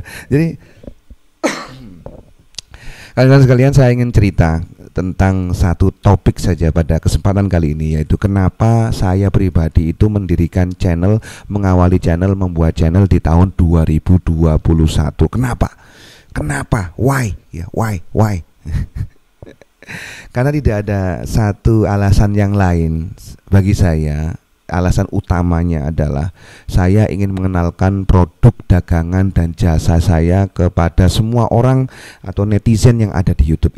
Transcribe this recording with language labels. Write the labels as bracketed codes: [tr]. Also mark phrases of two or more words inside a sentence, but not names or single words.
[id] Jadi kalian sekalian, saya ingin cerita tentang satu topik saja pada kesempatan kali ini, yaitu kenapa saya pribadi itu mendirikan channel, mengawali channel, membuat channel di tahun 2021. Kenapa? Why? Ya, why? Karena tidak ada satu alasan yang lain bagi saya. Alasan utamanya adalah saya ingin mengenalkan produk dagangan dan jasa saya kepada semua orang atau netizen yang ada di YouTube.